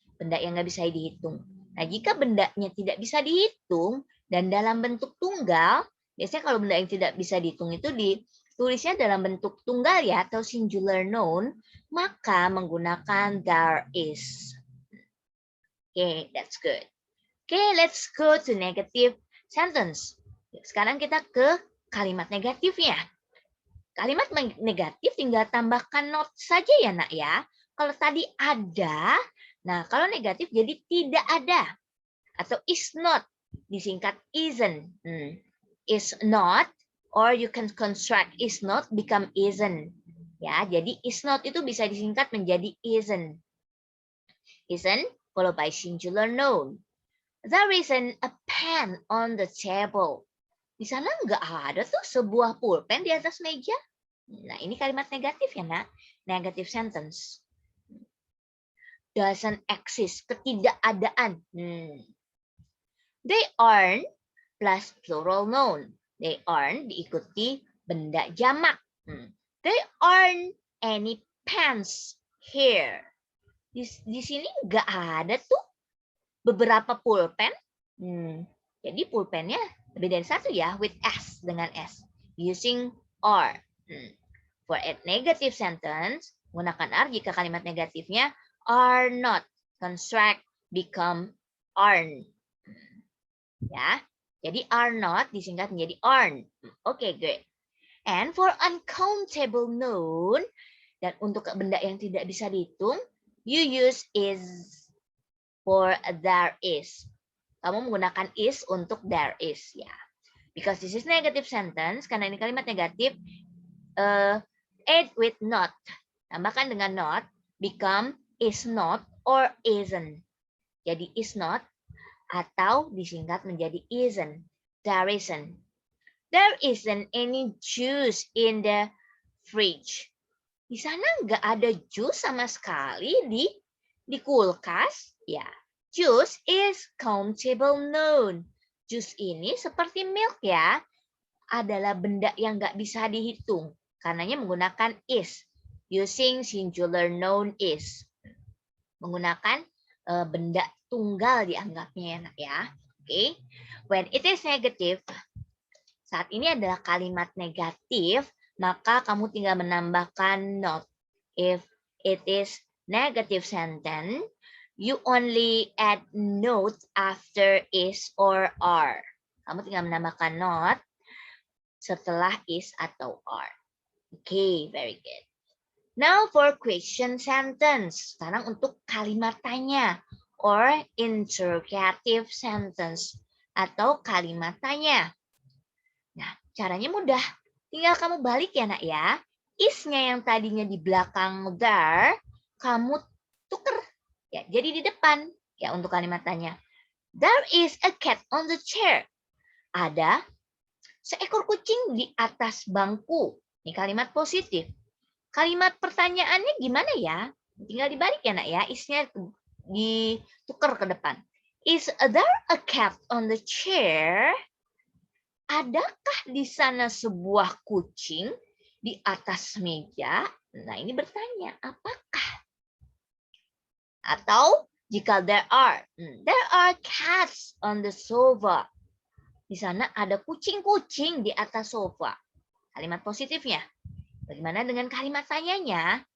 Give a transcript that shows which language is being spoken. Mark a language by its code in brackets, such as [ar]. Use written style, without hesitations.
[id] Benda yang nggak bisa dihitung. Nah, jika bendanya tidak bisa dihitung dan dalam bentuk tunggal, biasanya kalau benda yang tidak bisa dihitung itu ditulisnya dalam bentuk tunggal ya atau singular noun, maka menggunakan there is. [en] Okay, that's good. Okay, let's go to negative sentence. [id] Sekarang kita ke kalimat negatifnya. Kalimat negatif tinggal tambahkan not saja ya nak ya. Kalau tadi ada, nah kalau negatif jadi tidak ada. Atau [en] is not, disingkat isn't. Is not, or you can construct is not become isn't. [id] Ya, jadi is not itu bisa disingkat menjadi isn't. [en] Isn't followed by singular noun. There isn't a pen on the table. [id] Di sana nggak ada tuh sebuah pulpen di atas meja. Nah, ini kalimat negatif ya, Nak. [en] Negative sentence. Doesn't exist, [id] ketidakadaan. [en] They aren't plus plural noun. They aren't [id] diikuti benda jamak. [en] There aren't any pens here. [id] Di sini nggak ada tuh beberapa pulpen. Jadi pulpennya lebih dari satu ya, [en] with S, [id] dengan S. [en] Using are. For a negative sentence, [id] menggunakan are jika kalimat negatifnya are not. [en] Construct become aren't. [id] Ya, jadi are not disingkat menjadi aren't. Oke, great. [en] And for uncountable noun, [id] dan untuk benda yang tidak bisa dihitung, [en] you use is for there is. [id] Kamu menggunakan is untuk there is, ya. [en] Because this is negative sentence, [id] karena ini kalimat negatif, [en] add with not. [id] Tambahkan dengan not, become is not or isn't. Jadi is not atau disingkat menjadi isn't. [en] There isn't. There isn't any juice in the fridge. [id] Di sana nggak ada jus sama sekali di kulkas. [en] Ya, juice is countable noun. [id] Jus ini seperti milk ya, adalah benda yang nggak bisa dihitung. Karenanya menggunakan is. [en] Using singular noun is. [id] Menggunakan benda tunggal dianggapnya ya, Nak ya. Oke. [en] When it is negative, [id] saat ini adalah kalimat negatif, maka kamu tinggal menambahkan not. [en] If it is negative sentence, you only add not after is or are. [id] Kamu tinggal menambahkan not setelah is atau are. [en] Okay, very good. Now for question sentence. [id] Sekarang untuk kalimat tanya [en] or interrogative sentence [id] atau kalimat tanya. Nah, caranya mudah. Tinggal kamu balik ya, Nak ya. Is-nya yang tadinya di belakang there, kamu tuker. Ya, jadi di depan. Ya, untuk kalimat tanya. [en] There is a cat on the chair. [id] Ada seekor kucing di atas bangku. Ini kalimat positif. Kalimat pertanyaannya gimana ya? Tinggal dibalik ya, Nak ya. Is-nya ditukar ke depan. [en] Is there a cat on the chair? [id] Adakah di sana sebuah kucing di atas meja? Nah, ini bertanya, apakah? Atau jika [en] there are cats on the sofa. [id] Di sana ada kucing-kucing di atas sofa. Kalimat positifnya. Bagaimana dengan kalimat tanyanya?